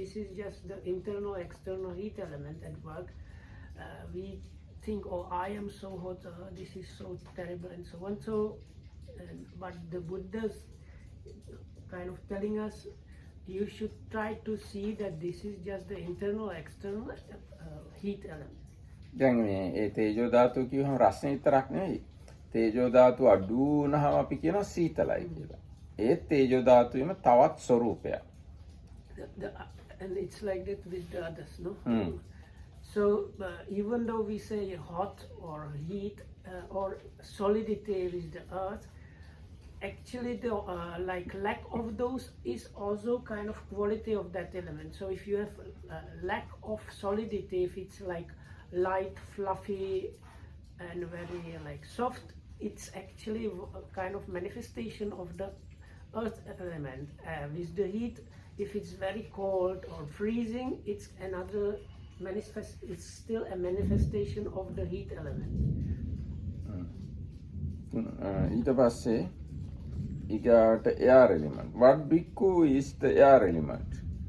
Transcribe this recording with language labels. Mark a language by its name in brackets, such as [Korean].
[English] This is just the internal, external heat element at work. We think, oh, I am so hot, this is so terrible, and so on. So, but the Buddha's kind of telling us, you should try to see that this is just the internal, external heat element. [Sinhala] දැන් මේ ඒ තේජෝ ධාතුව කියවම රස්නේ විතරක් නෙවෙයි. තේජෝ ධාතුව අඩු වුණාම අපි කියනවා සීතලයි කියලා. ඒ තේජෝ ධාතුවේම තවත් ස්වરૂපයක්. [English] And it's like that with the others, no? So even though we say hot or heat or solidity is the earth, actually the like lack of those is also kind of quality of that element. So if you have lack of solidity, if it's like light, fluffy and very like soft, it's actually a kind of manifestation of the earth element. With the heat, if it's very cold or freezing, it's another it's still a manifestation of the heat element. [Sinhala] ඊට පස්සේ ඊගාට [English] air element. What bhikkhu is the air element?